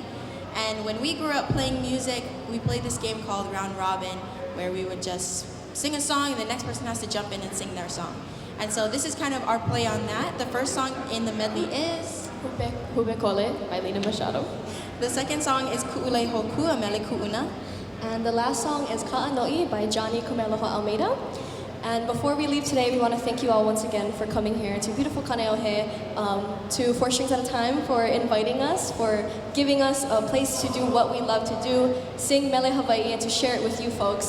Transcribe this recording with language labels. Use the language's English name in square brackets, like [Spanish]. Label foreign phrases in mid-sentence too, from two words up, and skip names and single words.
[English] And when we grew up playing music, we played this game called Round Robin, where we would just sing a song and the next person has to jump in and sing their song. And so this is kind of our play on that. The first song in the medley is Hube Kole by Lena Machado. The second song is Ku'ulei Hoku, a [Hawaiian] mele ku'una. [English] And the last song is Ka'anoi by Johnny Kumeloha Almeida. And before we leave today, we want to thank you all once again for coming here to beautiful Kaneohe, to 4 Strings at a Time for inviting us, for giving us a place to do what we love to do, sing Mele Hawaii, and to share it with you folks.